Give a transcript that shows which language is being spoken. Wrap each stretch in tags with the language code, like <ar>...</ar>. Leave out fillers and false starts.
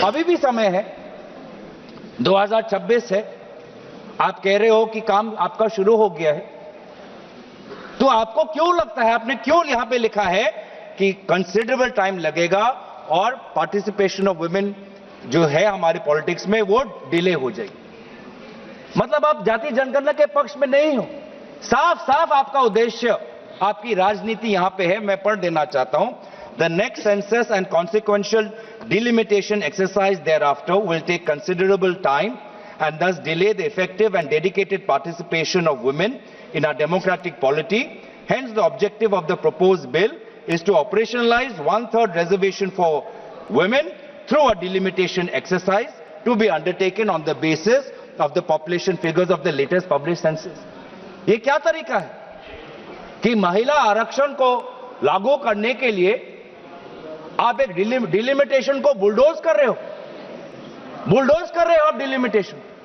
<hi>अभी भी समय है, 2026 है, आप कह रहे हो कि काम आपका शुरू हो गया है, तो आपको क्यों लगता है, आपने क्यों यहां पे लिखा है कि</hi> <en>considerable time</en> <hi>लगेगा और</hi> <en>participation of women</en> <hi>जो है हमारे पॉलिटिक्स में वो डिले हो जाएगी? मतलब आप जाति जनगणना के पक्ष में नहीं हो। साफ साफ आपका उद्देश्य, आपकी राजनीति यहां पे है। मैं पढ़ देना चाहता हूं।</hi> <en>The next census and consequential delimitation exercise thereafter will take considerable time and thus delay the effective and dedicated participation of women in our democratic polity. Hence, the objective of the proposed bill is to operationalize 1/3 reservation for women through a delimitation exercise to be undertaken on the basis of the population figures of the latest published census.</en> <hi>ये क्या तरीका है कि महिला आरक्षण को लागू करने के लिए आप एक डिलिमिटेशन को बुलडोज कर रहे हो, आप डिलिमिटेशन।</hi>